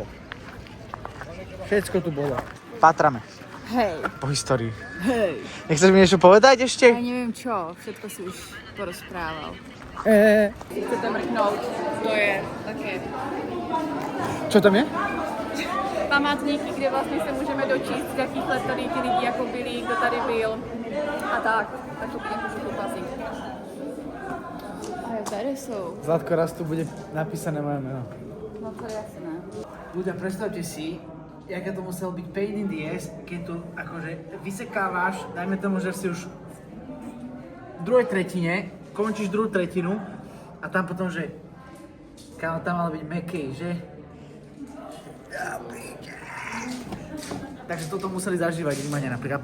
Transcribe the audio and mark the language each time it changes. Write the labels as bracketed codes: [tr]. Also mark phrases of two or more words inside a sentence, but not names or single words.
[sk] Všetko tu bolo. Pátrame Hej. po histórii. Hej. Nechceš mi niečo povedať ešte? Ja neviem čo, všetko si už porozprával. [cs] Chcete mrknout, to je také [sk] Čo tam je? [cs] památníky, kde vlastně se můžeme dočíst, z jakých let tady ty lidi jako byli, kdo tady byl a tak. Tak to bude trošku klasik. A tady jsou. [sk] Zlatko, raz tu bude napísané moje meno. No to je jasné. Ľudia, predstavte si, jaké to musel byť [en] pain in the ass, [sk] keď tu akože vysekávaš, dajme tomu, že si už v druhej tretine, končíš druhú tretinu a tam potom, že kámo, tam malo byť mekej, že? Takže toto museli zažívať Rímania napríklad.